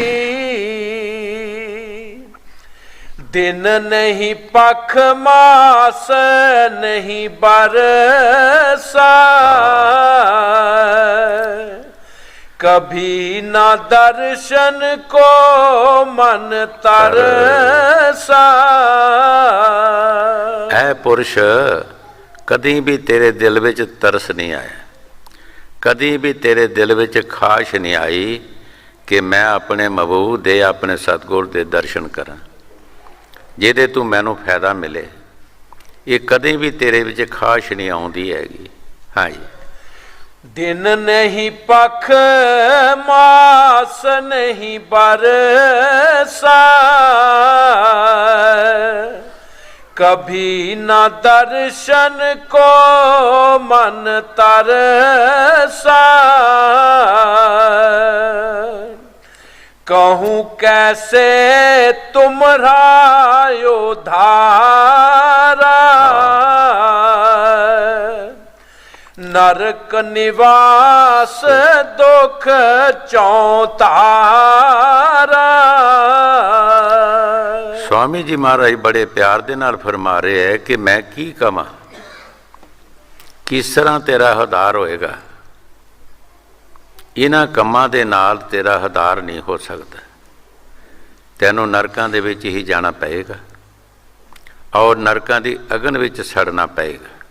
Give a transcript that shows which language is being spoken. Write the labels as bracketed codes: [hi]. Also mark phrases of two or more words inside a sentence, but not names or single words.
[hi] दिन नहीं पख मास नहीं बरसा, कभी न दर्शन को मन तरसा। [pa] ਐ ਪੁਰਸ਼ ਕਦੀ ਭੀ ਤੇਰੇ ਦਿਲ ਵਿਚ ਤਰਸ ਨਹੀਂ ਆਇਆ, ਕਦੀ ਭੀ ਤੇਰੇ ਦਿਲ ਵਿਚ ਖਾਹਸ਼ ਨਹੀਂ ਆਈ ਕਿ ਮੈਂ ਆਪਣੇ ਮਹਿਬੂਬ ਦੇ ਆਪਣੇ ਸਤਿਗੁਰ ਦੇ ਦਰਸ਼ਨ ਕਰਾਂ, ਜਿਹਦੇ ਤੂੰ ਮੈਨੂੰ ਫ਼ਾਇਦਾ ਮਿਲੇ। ਇਹ ਕਦੀ ਭੀ ਤੇਰੇ ਵਿਚ ਖਾਹਸ਼ ਨਹੀਂ ਆਉਂਦੀ ਹੈਗੀ। ਹਾਂ ਜੀ। [hi] दिन नहीं पख मास नहीं बरसा, कभी न दर्शन को मन तरसा। कहूँ कैसे तुम्हारा उद्धारा, नरक निवास दुख चौतारा। [pa] ਸਵਾਮੀ ਜੀ ਮਹਾਰਾਜ ਬੜੇ ਪਿਆਰ ਦੇ ਨਾਲ ਫ਼ਰਮਾ ਰਹੇ ਹੈ ਕਿ ਮੈਂ ਕੀ ਕਮਾਂ, ਕਿਸ ਤਰ੍ਹਾਂ ਤੇਰਾ ਹਦਾਰ ਹੋਏਗਾ। ਇਨ੍ਹਾਂ ਕਮਾਂ ਦੇ ਨਾਲ ਤੇਰਾ ਹਦਾਰ ਨਹੀਂ ਹੋ ਸਕਦਾ, ਤੈਨੂੰ ਨਰਕਾਂ ਦੇ ਵਿਚ ਹੀ ਜਾਣਾ ਪਏਗਾ ਔਰ ਨਰਕਾਂ ਦੀ ਅਗਨ ਵਿਚ ਸੜਨਾ ਪਏਗਾ।